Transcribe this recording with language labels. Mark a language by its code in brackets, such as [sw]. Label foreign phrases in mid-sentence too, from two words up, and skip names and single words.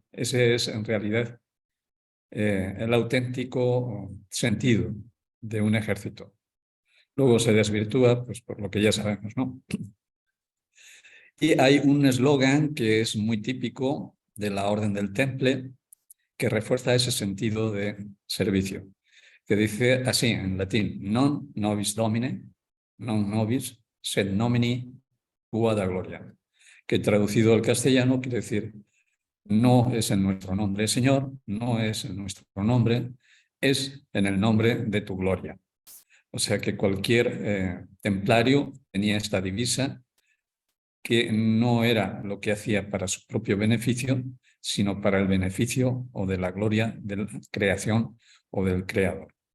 [es] Ese es en realidad el auténtico sentido de un ejército. Luego se desvirtúa pues, por lo que ya sabemos, ¿no? Y hay un eslogan que es muy típico de la Orden del Temple, que refuerza ese sentido de servicio, que dice así en latín: [la] non nobis domine, non nobis, sed nomini tua da gloria, [es] que traducido al castellano quiere decir: no es en nuestro nombre, Señor, no es en nuestro nombre, es en el nombre de tu gloria. O sea que cualquier templario tenía esta divisa, que no era lo que hacía para su propio beneficio, sino para el beneficio o de la gloria de la creación o del creador.